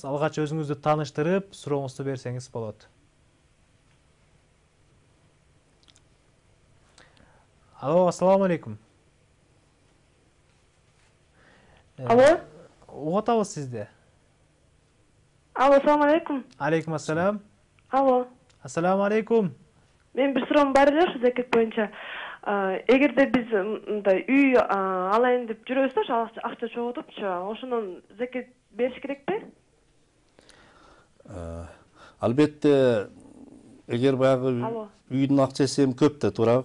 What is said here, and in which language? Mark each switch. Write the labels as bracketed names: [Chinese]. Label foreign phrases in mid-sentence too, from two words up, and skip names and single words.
[Kyrgyz] Алгач өзүңүздү тааныштырып, сурооңузду берсеңиз болот. [Arabic] Алло, السلام عليكم. Алло. [Kyrgyz] Угуп атабыз сизди. [Arabic] Алло, السلام عليكم. عليكم السلام. Алло. السلام عليكم. [Kyrgyz] Мен бир суроом бар эле ушу закет боюнча. Эгерде биз мындай үй алайын деп жүрөбүз да, акча чогултупчу, ошондон закет бериш керекпи? Албетте, эгер баягы үйдүн акчасы эми көп да туура.